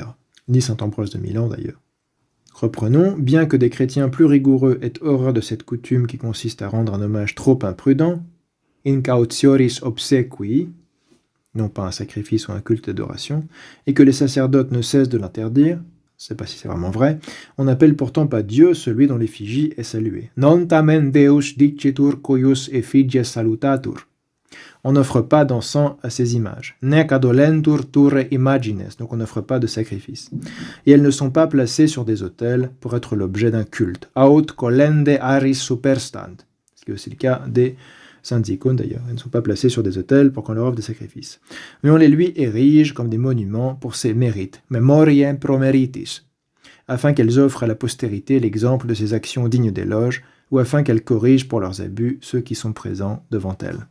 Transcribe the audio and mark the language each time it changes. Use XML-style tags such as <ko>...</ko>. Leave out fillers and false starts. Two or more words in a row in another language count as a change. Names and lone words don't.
<fr>Ni Saint Ambroise de Milan d'ailleurs. Reprenons, bien que des chrétiens plus rigoureux aient horreur de cette coutume qui consiste à rendre un hommage trop imprudent,</fr> <la>incautioris obsequii,</la> <fr>non pas un sacrifice ou un culte d'adoration, et que les sacerdotes ne cessent de l'interdire, je ne sais pas si c'est vraiment vrai, on n'appelle pourtant pas Dieu celui dont l'effigie est saluée.</fr> <la>Non tamen Deus dicitur cuius effigies salutatur.</la> <fr>On n'offre pas d'encens à ces images.</fr> <la>Nec adolentur ture imagines,</la> <fr>donc on n'offre pas de sacrifice. Et elles ne sont pas placées sur des autels pour être l'objet d'un culte.</fr> <la>Aut collende aris superstant,</la> <fr>ce qui est aussi le cas des saintes icônes d'ailleurs. Elles ne sont pas placées sur des autels pour qu'on leur offre des sacrifices. Mais on les lui érige comme des monuments pour ses mérites,</fr> <la>memoriae promeritis,</la> <fr>afin qu'elles offrent à la postérité l'exemple de ses actions dignes d'éloge, ou afin qu'elles corrigent pour leurs abus ceux qui sont présents devant elles.</fr>